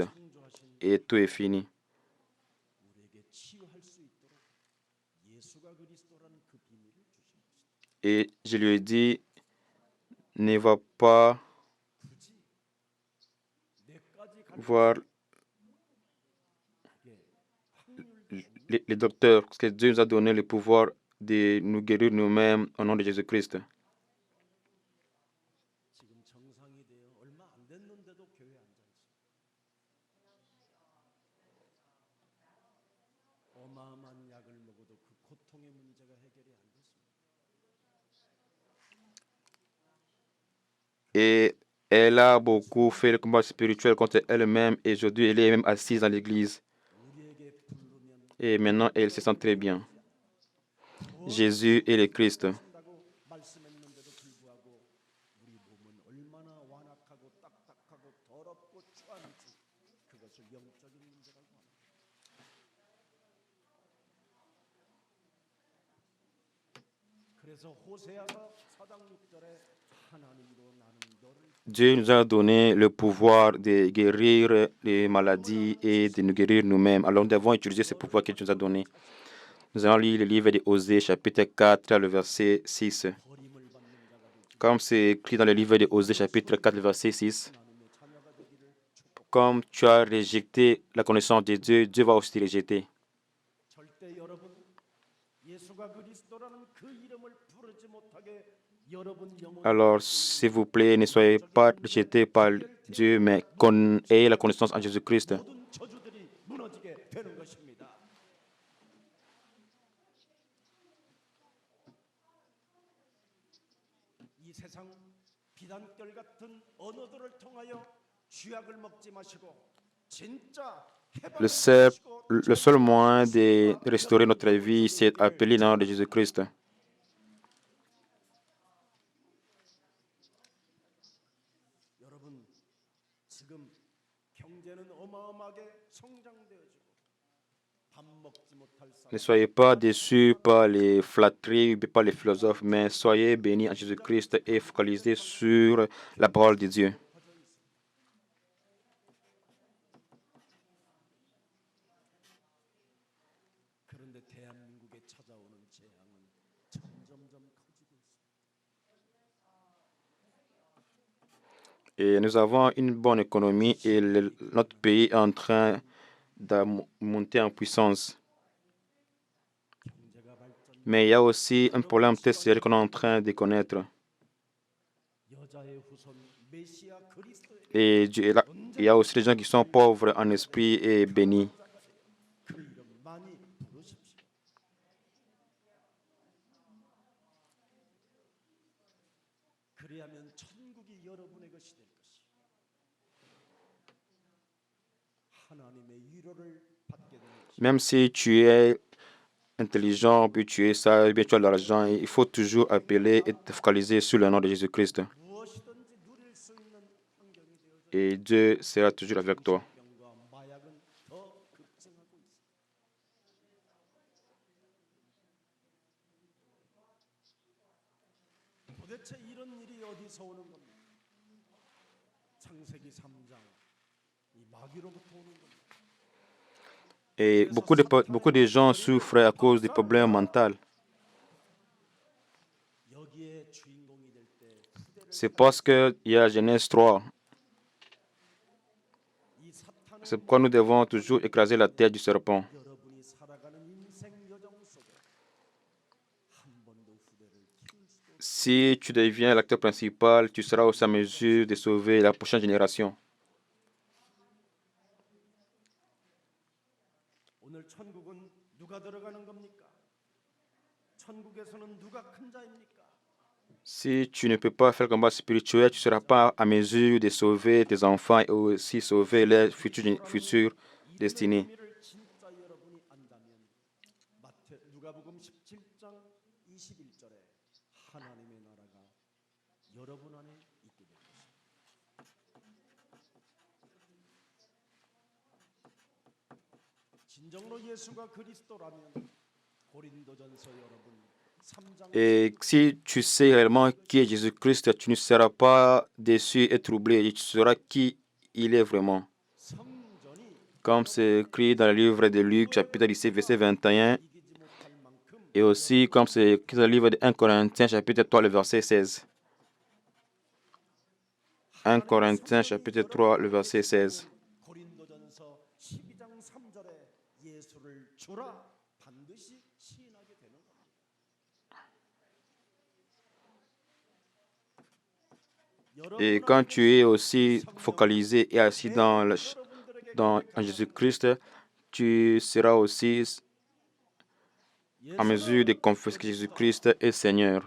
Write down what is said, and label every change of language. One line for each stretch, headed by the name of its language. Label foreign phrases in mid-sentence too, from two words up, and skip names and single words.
Korean: 창조하신
French: Et tout est fini.
Korean: 우리에게 치유할 수 있도록 예수가 그리스도라는 그 비밀을 주신 것이다.
French: Et je lui ai dit, ne va pas
Korean: 굳이 뇌까지 갈
French: voir les docteurs, parce que Dieu nous a donné le pouvoir de nous guérir nous-mêmes au nom de Jésus-Christ.
Korean: 지금 정상이 되어 얼마 안 됐는데도 교회에 앉아 있습니다. 어마어마한 약을 먹어도 그 고통의 문제가 해결이 안 됐습니다.
French: Et elle a beaucoup fait le combat spirituel contre elle-même et aujourd'hui elle est même assise dans l'église.
Korean: 우리에게 부르면
French: Et maintenant elle se sent très bien. Jésus est le Christ.
Korean: 한다고 말씀했는데도 불구하고 우리 몸은 얼마나 완악하고 딱딱하고 더럽고 추한지 그것을 영적인 문제라고 합니다. 그래서 호세아가 4장 6절에 하나님으로 나는 너를
French: Dieu nous a donné le pouvoir de guérir les maladies et de nous guérir nous-mêmes. Alors nous devons utiliser ce pouvoir que Dieu nous a donné. Nous allons lire le livre de Osée, chapitre 4, le verset 6.
Korean: 버림을 받는 자가 되지
French: Comme c'est écrit dans le livre de Osée, chapitre 4, le verset 6.
Korean: 하나님의 자녀가 되기를 축복.
French: Comme tu as rejeté la connaissance de Dieu, Dieu va aussi te rejeter.
Korean: 절대 여러분 예수가 그리스도라는 그 이름을 부르지 못하게 여러분 영혼
French: Alors, s'il vous plaît, ne soyez pas rejetés par Dieu, mais ayez la connaissance en Jésus-Christ.
Korean: 모든 저주들이 무너지게 되는 것입니다. 이 세상 비단결 같은 언어들을 통하여 쥐약을 먹지 마시고 진짜
French: Le seul moyen de restaurer notre vie, c'est d'appeler le nom de Jésus-Christ.
Korean: 어마어마하게 성장되어지고 밥 먹지 못할
French: Ne
Korean: 사람
French: soyez pas déçus par les flatteries ou par les philosophes, mais soyez bénis en Jésus-Christ et focalisez sur la parole de Dieu.
Korean: 높아져 있습니다. 그런데 대한민국에 찾아오는 재앙은 점점점 커지고 있습니다.
French: Et nous avons une bonne économie et notre pays est en train de monter en puissance.
Korean: 경제가 발전,
French: Mais il y a aussi un problème très sérieux qu'on est en train de connaître.
Korean: 여자의 후손 메시아 그리스도에게
French: Et il y a aussi des gens qui sont pauvres en esprit et bénis.
Korean: 그 이름 많이 부르십시오. 그리하면 천국이 여러분의 것이 될 것이. 하나님의 위로를 받게 되는 것이.
French: Même si tu es intelligent, puis tu es sage, bien tu as de l'argent, il faut toujours appeler et te focaliser sur le nom de Jésus-Christ.
Korean: 무엇이든지 누릴 수 있는 환경이 되어져
French: Et Dieu sera toujours avec toi.
Korean: 병과 마약은 더 급증하고 있습니다. 도대체 이런 일이 어디서 오는 겁니까? 창세기 3장 이 마귀로부터 오는 겁니다.
French: Et beaucoup de gens souffrent à cause des problèmes mentaux.
Korean: 여기에 주인공이 될 때
French: C'est parce qu'il y a Genèse 3.
Korean: 이 사탄은
French: C'est pourquoi nous devons toujours écraser la tête du serpent.
Korean: 여러분이 살아가는 인생 여정 속에 한 번도 후대를 키울 수도 없습니다.
French: Si tu deviens l'acteur principal, tu seras aussi en mesure de sauver la prochaine génération.
Korean: 오늘 천국은 누가 들어가는 겁니까? 천국에서는 누가 큰 자입니까?
French: Si tu ne peux pas faire le combat spirituel, tu ne seras pas à mesure de sauver tes enfants et aussi sauver leur future destinée.
Korean: 의미를 진짜 여러분이 안다면 누가복음 17장 21절에 하나님의 나라가 여러분 안에 있게 될 것입니다. 진정으로 예수가 그리스도라면 고린도전서 여러분 3장
French: Et si tu sais réellement qui est Jésus-Christ, tu ne seras pas déçu et troublé, et tu sauras qui il est vraiment.
Korean: 성전이
French: Comme c'est écrit dans le livre de Luc, chapitre 17, verset 21,
Korean: 이기지 못할 만큼
French: et aussi comme c'est écrit dans le livre de 1 Corinthiens, chapitre 3, le verset 16. 1 Corinthiens, chapitre 3, le verset 16.
Korean: 고린도전서 12장 3절에 예수를 주라 반드시 시인하게 되는 겁니다.
French: Et quand tu es aussi focalisé et assis en Jésus-Christ, tu seras aussi en mesure de confesser que Jésus-Christ est Seigneur.